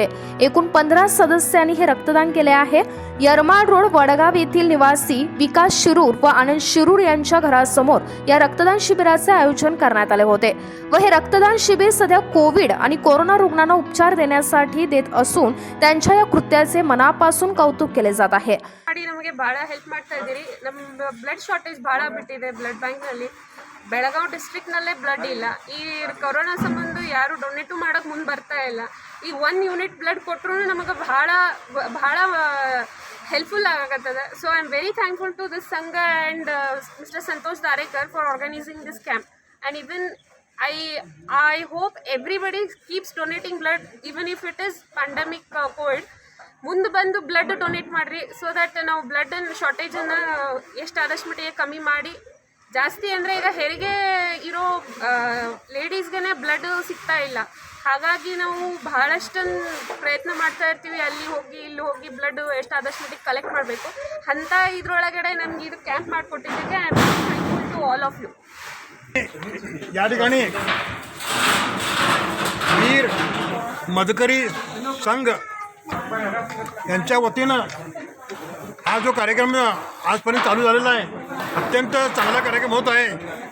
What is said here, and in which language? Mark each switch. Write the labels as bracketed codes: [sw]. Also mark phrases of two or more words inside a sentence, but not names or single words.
[mr] एकूण 15 सदस्यांनी हे रक्तदान केले आहे. यरमाड रोड वडगाव येथील निवासी विकास शिरूर व आनंद शिरूर यांच्या घरासमोर या रक्तदान शिबिराचे आयोजन करण्यात आले होते व हे रक्तदान शिबिर सध्या कोविड आणि कोरोना रुग्णांना उपचार देण्यासाठी देत असून त्यांच्या या कृत्याचे ಮನಪಾसून ಕೌತುಕ केले जात आहे. [kn] ನಮಗೆ ಬಹಳ ಹೆಲ್ಪ್ ಮಾಡ್ತಾ ಇದ್ದೀರಿ. ನಮ್ಮ [en] blood shortage [kn] ಬಹಳ ಬಿಟ್ಟಿದೆ. [en] blood bankನಲ್ಲಿ [kn] ಬೆಳಗಾವಿ ಡಿಸ್ಟ್ರಿಕ್ಟ್ನಲ್ಲೇ ಬ್ಲಡ್ ಇಲ್ಲ. ಈ ಕೊರೋನಾ ಸಂಬಂಧ ಯಾರು ಡೊನೇಟು ಮಾಡೋಕ್ಕೆ ಮುಂದೆ ಬರ್ತಾ ಇಲ್ಲ. ಈಗ 1 [en] unit blood [kn] ಕೊಟ್ಟರು ನಮಗೆ ಬಹಳ ಹೆಲ್ಪ್ಫುಲ್ ಆಗತ್ತದ. [en] so I am very thankful to this ಸಂಘ and Mister ಸಂತೋಷ್ ದಾರೇಕರ್ for organising this camp. and even I hope everybody keeps donating blood even if it is pandemic COVID. [kn] ಮುಂದೆ ಬಂದು [en] blood donate [kn] ಮಾಡಿರಿ. [en] so that [kn] ನಾವು ಬ್ಲಡ್ ಶಾರ್ಟೇಜನ್ನು ಎಷ್ಟಾದಷ್ಟು ಮಟ್ಟಿಗೆ ಕಮ್ಮಿ ಮಾಡಿ, ಜಾಸ್ತಿ ಅಂದರೆ ಈಗ ಹೆರಿಗೆ ಇರೋ ಲೇಡೀಸ್ಗೆ ಬ್ಲಡ್ ಸಿಗ್ತಾ ಇಲ್ಲ. ಹಾಗಾಗಿ ನಾವು ಬಹಳಷ್ಟು ಪ್ರಯತ್ನ ಮಾಡ್ತಾ ಇರ್ತೀವಿ, ಅಲ್ಲಿ ಹೋಗಿ ಇಲ್ಲಿ ಹೋಗಿ ಬ್ಲಡ್ ಎಷ್ಟಾದಷ್ಟು ಮಟ್ಟಿಗೆ ಕಲೆಕ್ಟ್ ಮಾಡಬೇಕು. ಅಂಥ ಇದರೊಳಗಡೆ ನಮ್ಗೆ ಇದು ಕ್ಯಾಂಪ್ ಮಾಡಿಕೊಟ್ಟಿದ್ದಕ್ಕೆ [en] I am thankful to all of you. [mr] या ठिकाणी वीर मदकरी संघ यांच्या वतीनं हा जो कार्यक्रम आजपर्यंत चालू झालेला आहे, अत्यंत चांगला कार्यक्रम होत आहे.